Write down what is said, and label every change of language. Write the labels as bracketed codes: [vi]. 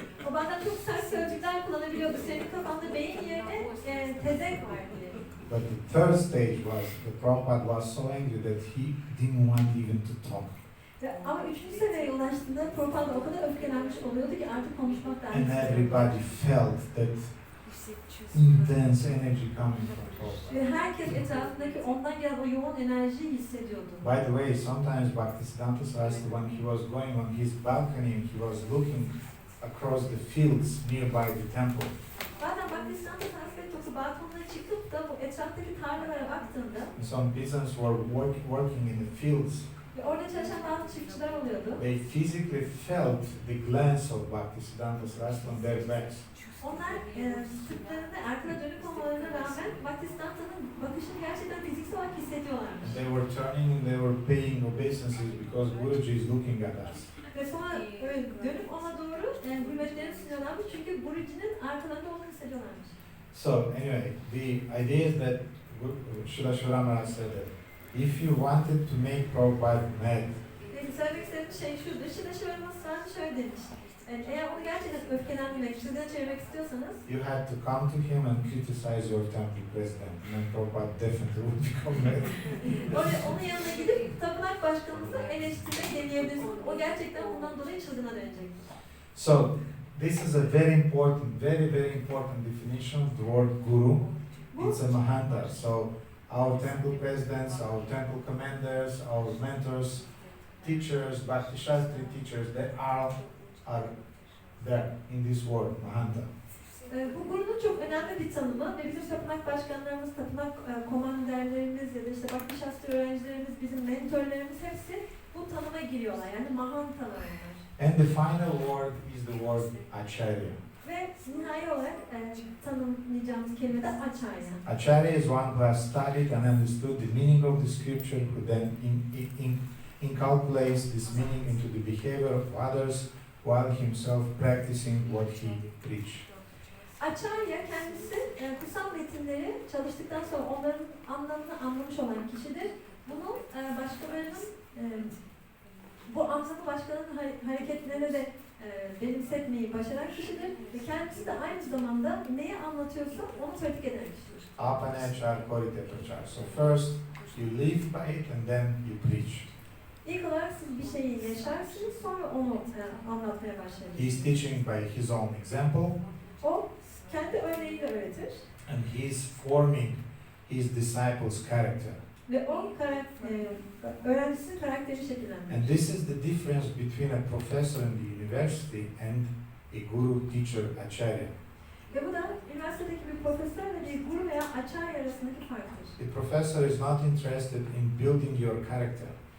[tr] O bazen çok sert sözcükler kullanabiliyordu. Senin kafanda beyin yerine tezek var diye. [en] But the third stage was, the Prabhupada was so angry that he didn't want even to talk. [tr] Ama üçüncü seviyeye ulaştığında Prabhupada o kadar öfkelenmiş oluyordu ki artık konuşmak da [en] And everybody felt that intense energy coming from Prabhupada. [tr] ve herkes etrafındaki ondan gelen o yoğun enerjiyi hissediyordu. [en] By the way, sometimes Bhaktisiddhanta Saraswati, when he was going on his balcony, he was looking across the fields nearby the temple. [tr] Bazen Bhaktisiddhanta Sarasvati balkonuna çıkıp da bu etraftaki tarlalara baktığında [en] Some peasants were working in the fields. [tr] ve orada çalışan bazı çiftçiler oluyordu. [en] They physically felt the glance of Bhaktisiddhanta Saraswati on their backs. [tr] Onlar sırtlarında arkada dönük olmalarına rağmen Bhaktisiddhanta'nın bakışını gerçekten fiziksel olarak hissediyorlarmış. [en] And they were turning and they were paying obeisances because Guruji is looking at us. [tr] Ve sonra dönüp ona doğru hürmetlerini sunuyorlarmış çünkü Guruji'nin arkalarında olduğunu hissediyorlarmış. [en] So anyway, the idea is that Srila Shivara Maharaj said that if you wanted to make Prabhupada mad, [tr] Söylemek istediğim şey şudur. Şimdi Şivara şöyle demiş. Yani eğer onu gerçekten öfkelendirmek, çılgına çevirmek istiyorsanız [en] you had to come to him and criticize your temple president, and then Prabhupada definitely would become mad. [tr] onun yanına gidip tapınak başkanımızı eleştirmeyi deneyebilirsiniz. O gerçekten bundan dolayı çılgına dönecek. [en] So this is a very important, very important definition of the word guru. It's a mahanta. So our temple presidents, our temple commanders, our mentors, teachers, Bhakti Shastri teachers, they are there in this word, mahanta. [tr] Bu gurunun çok önemli bir tanımı ve bizim tapınak başkanlarımız, tapınak komanderlerimiz ya da işte Bhakti Shastri öğrencilerimiz, bizim mentorlarımız hepsi bu tanıma giriyorlar. Yani mahantalar. [en] And the final word is the word acharya. [tr] Ve nihai olarak tanımlayacağımız kelime de acharya. [en] Acharya is one who has studied and understood the meaning of the scripture, who then inculcates this meaning into the behavior of others while himself practicing what he preached. [tr] Acharya kendisi kutsal metinleri çalıştıktan sonra onların anlamını anlamış olan kişidir. Bunu başkalarının bu anlamı başkalarının hareketlerine de benimsetmeyi başaran kişidir ve kendisi de aynı zamanda neyi anlatıyorsa onu pratik eden kişidir. [bn] Apanachar korite prachar. [en] So first you live by it and then you preach. [tr] İlk olarak siz bir şeyi yaşarsınız, sonra onu anlatmaya başlarsınız. [en] He is teaching by his own example. [tr] O kendi örneğiyle öğretir. [en] And he is forming his disciples' character. [tr] Ve o öğrencisinin karakterini şekillendirir. [en] And this is the difference between a professor in the university and a guru, teacher, acharya. [tr] Ve bu da üniversitedeki bir profesör ve bir guru veya acharya arasındaki farktır. [en] The professor is not interested in building your character.